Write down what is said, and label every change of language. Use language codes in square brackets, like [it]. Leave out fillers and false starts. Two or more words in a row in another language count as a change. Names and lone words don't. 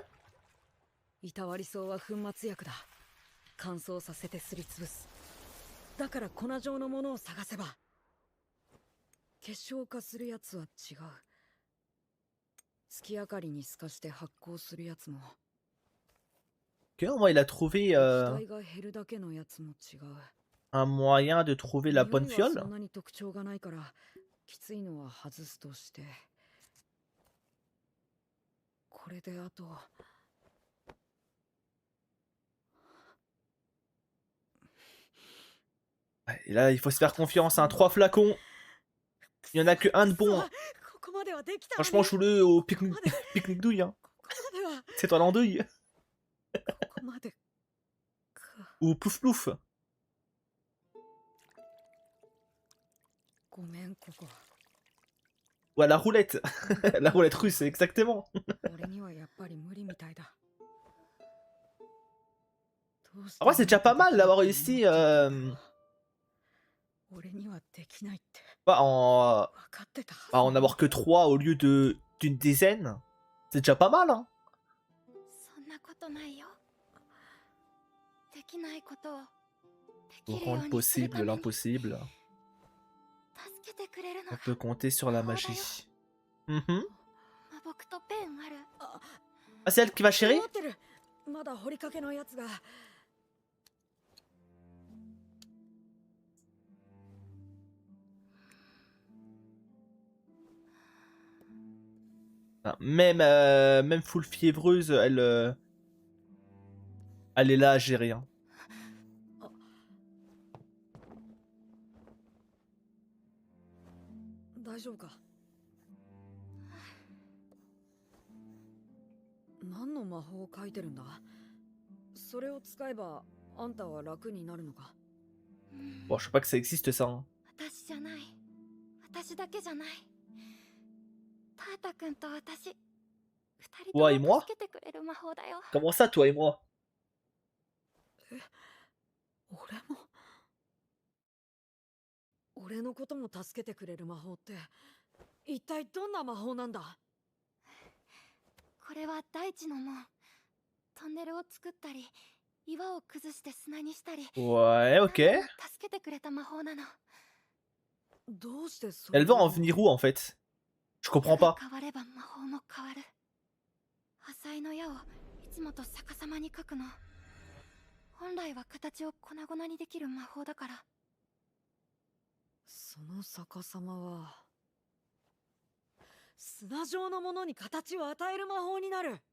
[ja] いたわり草は粉末薬だ。乾燥させてすりつぶす。だから粉状のものを探せば。結晶化するやつは違う。月明かりに透かして発光するやつも。 [fr] Ok, au moins il a trouvé [ja] 液体が減るだけのやつも違う。 [fr] un moyen de trouver la bonne [ja] 匂いは [fr] fiole. [ja] そんなに特徴がないからきついのは外すとして、これであと。 [fr] Et là, il faut se faire confiance. Hein. 3 flacons. Il y en a que un de bon. Hein. [ja] ここまではできたのに。 [fr] Franchement, joue-le au pique-nique douille. Hein. [ja] ここまでは [fr] C'est toi l'andouille. [ja] ここまでか。 [fr] Ou plouf plouf. [ja] ごめんここ。 [fr] Ou à la roulette. La roulette russe, exactement. [ja] 俺にはやっぱり無理みたいだ。 [fr] En vrai, c'est déjà pas mal d'avoir réussi [ja] 俺にはできないって [fr] pas en, [ja] 分かってたはず。 [fr] à en avoir que 3 au lieu d'une dizaine. C'est déjà pas mal. Hein. [ja] そんなことないよ。できないことをできるよ [fr] Pour [ja] う [fr] rendre [ja] にする [fr] possible [ja] ために [fr] l'impossible, [ja] 助けてくれるの [fr] on [ja] が [fr] peut compter sur la magie. Mhm. [ja] 魔木とペンある。 [fr] Ah, c'est elle qui va chérir? [ja] 持ってる。まだ掘りかけのやつが。 [fr] Même, même full fiévreuse, elle est là à gérer. Hein. [ja] 大丈夫か。何の魔法を書いてるんだ。それを使えばあんたは楽になるのか。 [fr] Bon, je sais pas que ça existe ça. Hein. [ja] 私じゃない。私だけじゃない。タータ君と私。二人 [fr] Toi et [ja] と [fr] moi? [ja] も助けてくれる魔法だよ。 [fr] Comment ça, toi et moi? [ja] 俺も。俺のことも助けてくれる魔法って一体どんな魔法なんだ。これは大地の門。トンネルを作ったり、岩を崩して砂にしたり。 [fr] Ouais, ok. [ja] 何度も助けてくれた魔法なの。どうしてそれ [fr] Elle va en venir où en fait? Je comprends pas. [ja] 変われば魔法も変わる。破砕の矢をいつもと逆さまに書くの。本来は形を粉々にできる魔法だから。その逆さまは砂状のものに形を与える魔法になる。